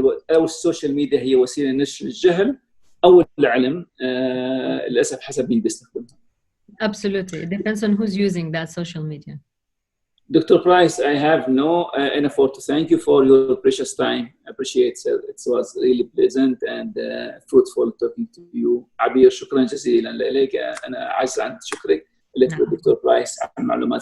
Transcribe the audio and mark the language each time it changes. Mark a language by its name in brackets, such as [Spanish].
[Arabic] أو السوشيال ميديا هي وسيلة نشر الجهل أو العلم للأسف حسب مين بيستخدمها. [English] Absolutely. It depends on who's using that social media. Dr. Price, I have no enough to thank you for your precious time. I appreciate it. It was really pleasant and fruitful talking to you. [Arabic] عبير شكرا جزيلا لك. أنا عاجز عن شكرك لك Dr. Price على المعلومات.